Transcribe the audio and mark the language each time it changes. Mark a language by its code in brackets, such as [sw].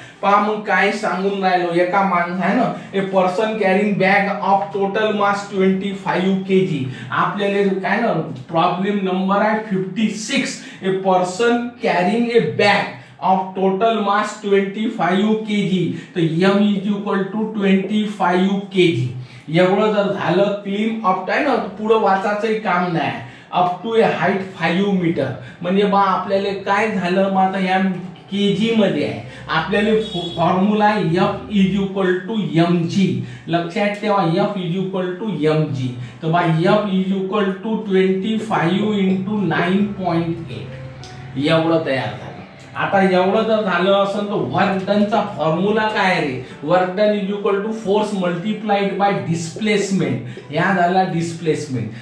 [mr] पहा मग काय सांगून राहिलो, एका माणूस आहे ना, [en] A person carrying bag of total mass 25 kg. [mr] आपल्याला काय ना प्रॉब्लेम नंबर आहे 56. [en] A person carrying a bag of total mass 25 kg. तर m is equal to 25 kg. [mr] एवढं जर झालं क्लीन अप आहे ना, पुढे वाचायचं काम नाही. [en] up to a height 5 metre [mr] म्हणजे बा आपल्याला काय झालं, मग आता या केजी मध्ये आहे. आपल्याला formula [en] F is equal to mg. [mr] लक्षात ठेवा [en] F is equal to mg. तर बा F is equal to 25 into 9.8 एवढं तयार झालं. [mr] आता एवढं जर झालं असेल तर वर्क डनचा फॉर्म्युला काय रे, [en] Work done is equal to force multiplied by displacement. [mr] या झाला डिस्प्लेसमेंट.